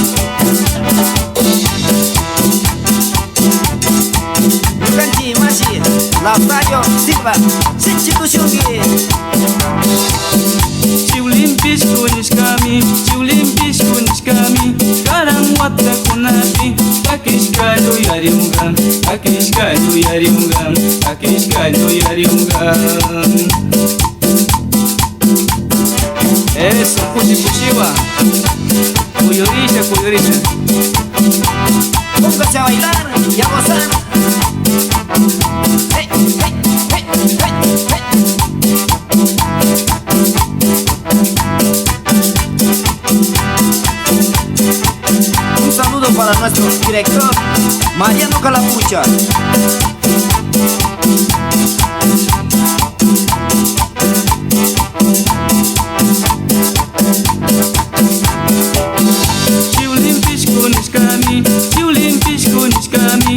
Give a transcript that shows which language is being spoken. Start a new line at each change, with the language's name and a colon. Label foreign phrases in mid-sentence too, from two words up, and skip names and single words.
Spanish: Lukanji Mashi, Lautayo Silva, Institución
Quechua: Chiulin pisco niskami, chiulin pisco niskami, karang wata kunapi, akis kalu yariungan, akis kalu yariungan, akis Eso, pusi pushiwa. Cuyorisha, cuyorisha.
Spanish: Póngase a bailar y a gozar. Hey, hey, hey, hey, hey. Un saludo para nuestro director Mariano Calapucha.
Quechua: Chiulin pisco niskami, chiulin pisco niskami.